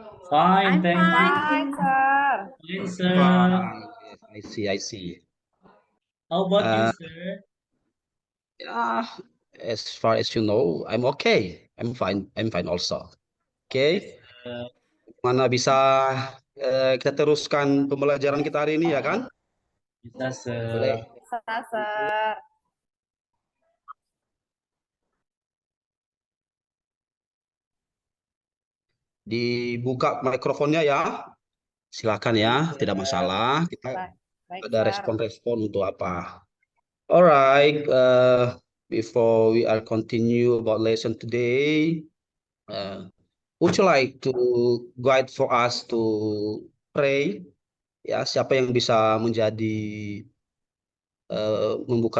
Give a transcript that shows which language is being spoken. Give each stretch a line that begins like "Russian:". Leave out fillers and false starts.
English: Fine, I'm thank you. fine, sir. Fine, sir. Yes, I see. How about you, sir? Yeah, as far as you know, I'm okay. I'm fine. I'm fine also. Okay.
Indonesian: Mana bisa kita teruskan pembelajaran kita hari ini ya kan? Bisa, sir. Boleh. Bisa, sir. Dibuka mikrofonnya ya. Silakan ya, tidak masalah. Kita Baik, ada sir. respon-respon untuk apa.
English: Alright, before we are continue about lesson today, would you like to guide for us to pray?
Indonesian: Ya, siapa yang bisa menjadi membuka